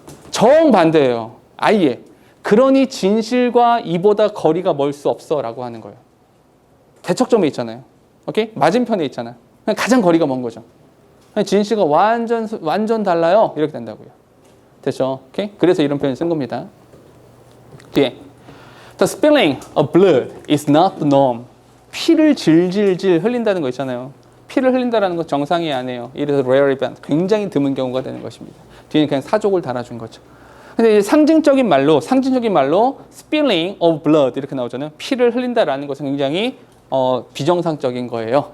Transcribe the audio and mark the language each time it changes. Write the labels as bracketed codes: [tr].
[ko] 정반대예요. 아예. 그러니 진실과 이보다 거리가 멀 수 없어 라고 하는 거예요. 대척점에 있잖아요. 오케이? 맞은편에 있잖아. 가장 거리가 먼 거죠. 진실과 완전 달라요. 이렇게 된다고요. 됐죠? 오케이? 그래서 이런 표현을 쓴 겁니다. 뒤에. [en] The spilling of blood is not the norm. [ko] 피를 질질질 흘린다는 거 있잖아요. 피를 흘린다는 건 정상이 아니에요. [en] It is rare event. [ko] 굉장히 드문 경우가 되는 것입니다. 뒤에는 그냥 사족을 달아준 거죠. 근데 이제 상징적인 말로 [en] spilling of blood [ko] 이렇게 나오잖아요. 피를 흘린다라는 것은 굉장히 비정상적인 거예요.